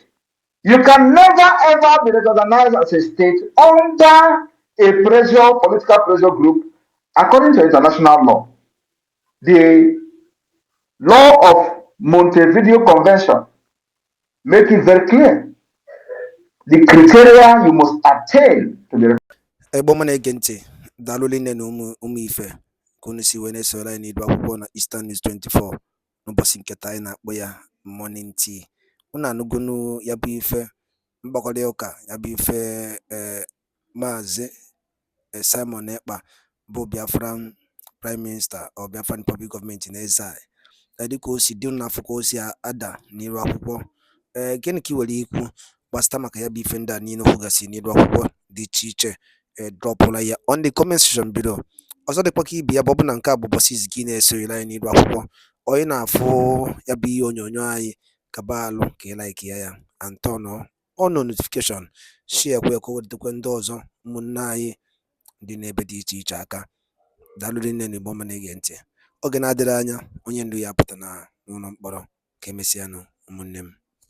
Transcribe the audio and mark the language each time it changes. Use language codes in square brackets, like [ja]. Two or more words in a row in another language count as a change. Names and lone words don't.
[en] You can never ever be recognized as a state under a political pressure group, according to international law. The law of Montevideo Convention make it very clear. The criteria you must attain to be. [ig] Eboma na-ege ntị, daalụ nne na ụmụ ife ka unu si wee na-esoro anyị n'idu akwụkwọ na Eastern News 24 n'ụbọchị nketa anyị na-akpọ ya [en] morning tea. [ig] Unu anụgonu ya bụ ife mgbakọrịta ụka ya bụ ife Maazị Simon Ekpa bụ [en] Biafran Prime Minister or Biafran Public Government in exile [ig] dịka o si dị n'afọ ka o si ada n'iru akwụkwọ. Gịnị ka ị nwere ikwu gbasịta maka ya bụ ife ndị a niile kwugasị n'iru akwụkwọ dị iche iche dropụla ya [en] on the comment section below. [ig] Ọzọ dịkwa ka ibe ya bụ na nke a bụ ụbọchị izizi gị na-esorela anyị n'iru akwụkwọ, onye na-afụ ya bụ ihe onyonyo anyị kaba alụ ka ị like ya [en] and turn on notification, [ig] share kwa ka o wetakwa ndị ọzọ ụmụnne anyị dị n'ebe dị iche iche aka. Daalụ nne na Igbo ọma na-ege ntị. Oge na-adịrị anya onye ndu ya pụta na n'ụlọ mkpọrọ. Ka emesịanụ ụmụnne m.